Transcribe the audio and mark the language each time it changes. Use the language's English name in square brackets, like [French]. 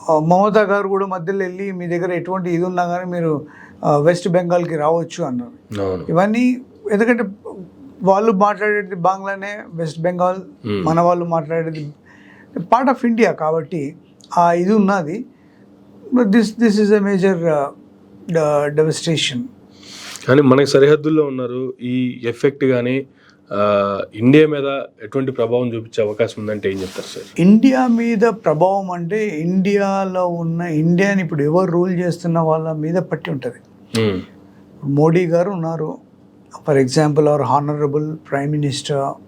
[Telugu] మమతా గారు కూడా మధ్యలో వెళ్ళి మీ దగ్గర ఎటువంటి ఇది ఉన్నా కానీ మీరు వెస్ట్ బెంగాల్కి రావచ్చు అన్నారు. ఇవన్నీ ఎందుకంటే వాళ్ళు మాట్లాడేది బాంగ్లానే, వెస్ట్ బెంగాల్ మన వాళ్ళు మాట్లాడేది పార్ట్ ఆఫ్ ఇండియా కాబట్టి ఆ ఇది ఉన్నది. [English] This is a major devastation. [Telugu] కానీ మనకి సరిహద్దుల్లో ఉన్నారు. ఈ ఎఫెక్ట్ కానీ ఇండియా మీద ఎటువంటి ప్రభావం చూపించే అవకాశం ఉందంటే ఏం చెప్తారు సార్? ఇండియా మీద ప్రభావం అంటే ఇండియాలో ఉన్న ఇండియాని ఇప్పుడు ఎవరు రూల్ చేస్తున్న వాళ్ళ మీద పట్టి ఉంటుంది. మోడీ గారు ఉన్నారు, [English] For example our honourable prime minister.